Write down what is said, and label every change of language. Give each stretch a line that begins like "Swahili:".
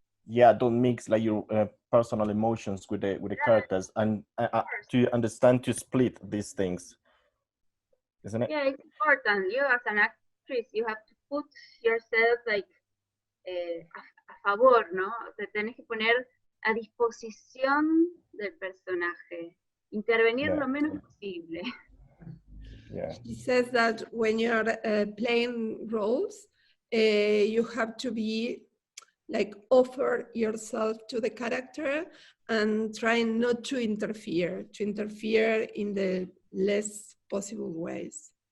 English: Yeah, don't mix like your personal emotions with the characters, and to understand to split these things, isn't it? Yeah, it's important. You as an actress, you have to put yourself like a favor, ¿no?
Spanish: Te tenés que poner a disposición del personaje, intervenir lo menos posible.
English: Yeah. She says that when you're playing roles, you have to be like offer yourself to the character and try not to interfere in the less possible ways.